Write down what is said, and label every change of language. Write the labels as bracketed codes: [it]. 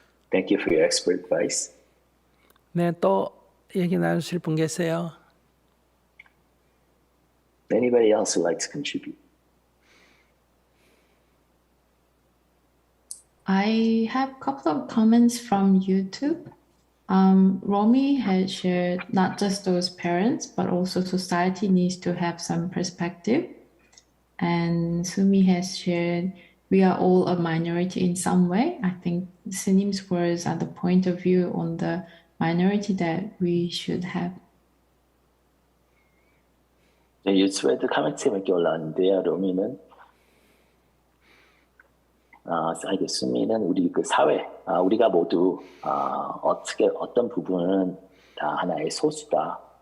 [en] Thank you for your expert advice. [ko] 네, 또 얘기 나누실 분 계세요? [en] Anybody else who likes to contribute? I have a couple of comments from YouTube. Romy has shared not just those parents, but also society needs to have some perspective. And Sumi has shared we are all a minority in some way. I think Sinim's words are the point of view on the minority that we should have. [ko] 유튜브에도 코멘트 몇 개 올라왔는데요. 로미는 수미는 우리 그 사회, 우리가 모두 어떤 부분은 다 하나의 소수다.